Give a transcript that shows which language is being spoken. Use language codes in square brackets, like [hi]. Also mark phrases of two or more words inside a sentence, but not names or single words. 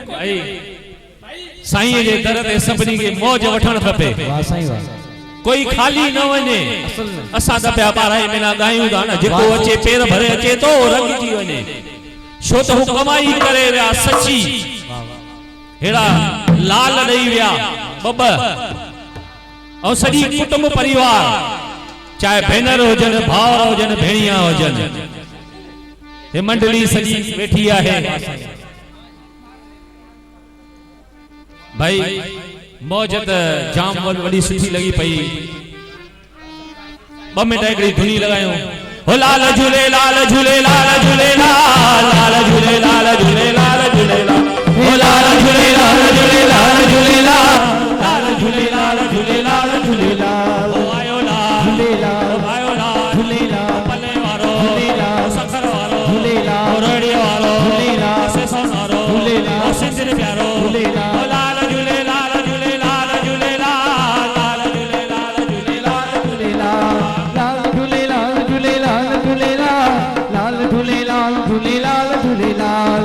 [sd] साईं जे दर ते सभिनी खे मौज वठण खपे कोई खाली न वञे असां त पिया ॿारहं महीना ॻायूं था न जेको अचे पेर भरे अचे थो रंगिजी वञे छो त हू कमाई करे विया सची हेड़ा लाल ॾेई विया ॿ ऐं सॼी कुटुंब परिवार चाहे भेनर हुजनि भाउर हुजनि भेणिया हुजनि हे मंडली सॼी वेठी आहे भाई मौज त जाम वॾी सुठी लॻी पई 2 मिंट हिकिड़ी धुनी लॻायूं हो लाल झूलेलाल झूलेलाल झूलेलाल लाल झूलेलाल झूलेलाल झूलेलाल हो लाल झूलेलाल झूलेलाल झूलेलाल लाल झूलेलाल झूलेलाल झूलेलाल ओ आयो लाल झूलेलाल आयो लाल झूलेलाल पले वारो झूलेलाल सखर वारो झूलेलाल रोड़ी वारो झूलेलाल से सोनारो झूलेलाल सिंदर प्यारो झूलेलाल ओ लाल झूलेलाल झूलेलाल झूलेलाल लाल झूलेलाल झूलेलाल झूलेलाल लाल झूलेलाल झूलेलाल झूलेलाल लाल झूलेलाल झूलेलाल झूलेलाल